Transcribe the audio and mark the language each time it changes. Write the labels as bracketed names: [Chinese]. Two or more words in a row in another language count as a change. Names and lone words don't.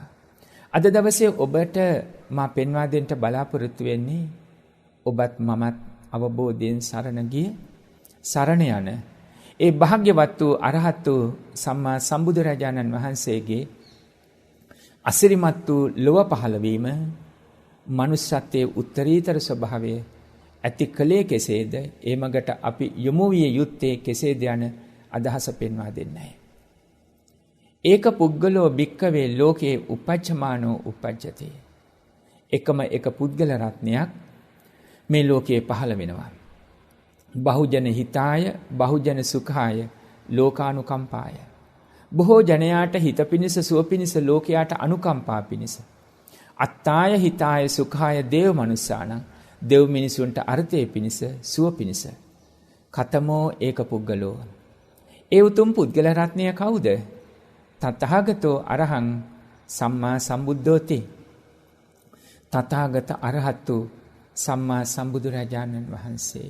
[Sinhala] අද දවසේ ඔබට මා පෙන්වා දෙන්න බලාපොරොත්තු වෙන්නේ ඔබත් මමත් අවබෝධයෙන් සරණ ගිය සරණ යන ඒ භාග්‍යවත් වූ අරහත් වූ සම්මා සම්බුදුරජාණන් වහන්සේගේ අසිරිමත් වූ ලොව පහළවීම මනුෂ්‍යත්වයේ උත්තරීතර ස්වභාවය ඇති කලේ කෙසේද ඒ මගට අපි යොමු විය යුත්තේ කෙසේද යන අදහස පෙන්වා දෙන්නයි. [Pali] ඒක පුද්ගලෝ භික්කවේ ලෝකේ උපජ්ජමානෝ උපජ්ජති. [Sinhala] එකම එක පුද්ගල රත්නයක් මේ ලෝකයේ පහළ වෙනවා. [Pali] බහුජන හිතාය බහුජන සුඛාය ලෝකානුකම්පාය. [Sinhala] බොහෝ ජනයාට හිත පිණිස සුව පිණිස ලෝකයාට අනුකම්පා පිණිස. [Pali] අත්තාය හිතාය සුඛාය දේව මනුස්සානං [Sinhala] දෙව් මිනිසුන්ට අර්ථය පිණිස සුව පිණිස. [Pali] කතමෝ ඒක පුද්ගලෝ. [Sinhala] ඒ උතුම් පුද්ගල රත්නය කවුද? තථාගතෝ අරහං සම්මා සම්බුද්ධෝති. තථාගත අරහතු සම්මා සම්බුදුරජාණන් වහන්සේ.